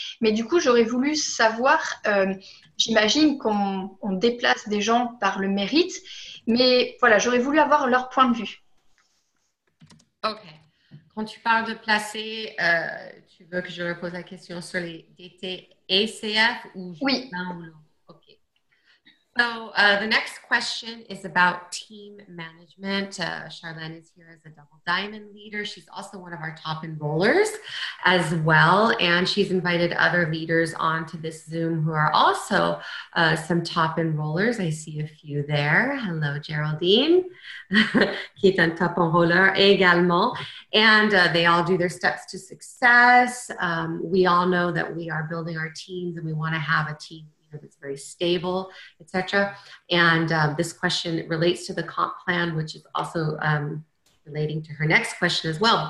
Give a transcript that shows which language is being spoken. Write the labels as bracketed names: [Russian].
[French] Mais du coup, j'aurais voulu savoir, j'imagine qu'on déplace des gens par le mérite, mais voilà, j'aurais voulu avoir leur point de vue. OK. Quand tu parles de placer, tu veux que je repose la question sur les DT et CF ou oui. l'un ou l'autre? OK. [English] So the next question is about team management. Charlène is here as a double diamond leader. She's also one of our top enrollers as well. And she's invited other leaders onto this Zoom who are also some top enrollers. I see a few there. [French] Hello, Geraldine, qui est un top enroller également. [English] And they all do their steps to success. We all know that we are building our teams and we want to have a team that's very stable, etc. And this question relates to the comp plan, which is also relating to her next question as well.